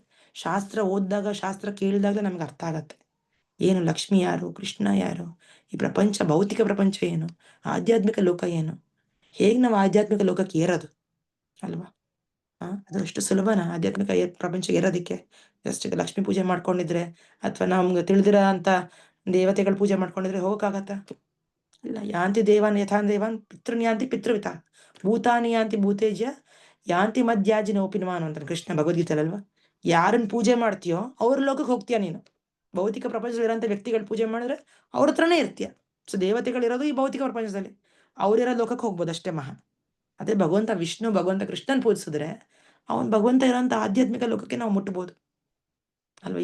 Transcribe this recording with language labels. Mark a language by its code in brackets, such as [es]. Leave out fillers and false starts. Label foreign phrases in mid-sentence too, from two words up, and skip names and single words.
[kn] ಶಾಸ್ತ್ರ ಓದಿದಾಗ, ಶಾಸ್ತ್ರ ಕೇಳಿದಾಗ ನಮ್ಗೆ ಅರ್ಥ ಆಗತ್ತೆ ಏನು ಲಕ್ಷ್ಮಿ ಯಾರು, ಕೃಷ್ಣ ಯಾರು, ಈ ಪ್ರಪಂಚ, ಭೌತಿಕ ಪ್ರಪಂಚ ಏನು, ಆಧ್ಯಾತ್ಮಿಕ ಲೋಕ ಏನು, ಹೇಗ್ ನಾವು ಆಧ್ಯಾತ್ಮಿಕ ಲೋಕಕ್ಕೆ ಏರೋದು ಅಲ್ವಾ. ಅದು ಅಷ್ಟು ಸುಲಭನಾ ಆಧ್ಯಾತ್ಮಿಕ ಪ್ರಪಂಚ ಏರೋದಿಕ್ಕೆ? ಜಸ್ಟ್ ಲಕ್ಷ್ಮಿ ಪೂಜೆ ಮಾಡ್ಕೊಂಡಿದ್ರೆ ಅಥವಾ ನಮ್ಗೆ ತಿಳಿದಿರೋ ಅಂತ ದೇವತೆಗಳ ಪೂಜೆ ಮಾಡ್ಕೊಂಡಿದ್ರೆ ಹೋಗಕ್ಕಾಗತ್ತ? ಇಲ್ಲ. [sa] ಯಾಂತಿ ದೇವಾನ್ ಯಥಾನ್ ದೇವಾನ್ ಪಿತೃನ್ ಯಾಂತಿ ಪಿತೃವಿತ ಭೂತಾನಿ ಯಾಂತಿ ಭೂತೇಜ್ಯ ಯಾಂತಿ ಮಧ್ಯಾಜಿ ನೋಪಿನ್ಮಾನ್ [kn] ಅಂತ ಕೃಷ್ಣ ಭಗವದ್ಗೀತೆಯಲ್ವಾ. ಯಾರನ್ನ ಪೂಜೆ ಮಾಡ್ತೀಯೋ ಅವ್ರ ಲೋಕಕ್ಕೆ ಹೋಗ್ತೀಯ ನೀನು. ಭೌತಿಕ ಪ್ರಪಂಚದಲ್ಲಿರೋಂಥ ವ್ಯಕ್ತಿಗಳು ಪೂಜೆ ಮಾಡಿದ್ರೆ ಅವ್ರ ಹತ್ರನೇ ಇರ್ತೀಯ. ಸೊ ದೇವತೆಗಳಿರೋದು ಈ ಭೌತಿಕ ಪ್ರಪಂಚದಲ್ಲಿ, ಅವ್ರಿರೋ ಲೋಕಕ್ಕೆ ಹೋಗ್ಬೋದು ಅಷ್ಟೇ ಮಹಾ. ಅದೇ ಭಗವಂತ ವಿಷ್ಣು, ಭಗವಂತ ಕೃಷ್ಣನ್ ಪೂಜಿಸಿದ್ರೆ ಅವನ್ ಭಗವಂತ ಇರೋಂಥ ಆಧ್ಯಾತ್ಮಿಕ ಲೋಕಕ್ಕೆ ನಾವು ಮುಟ್ಬೋದು ಅಲ್ವಾ.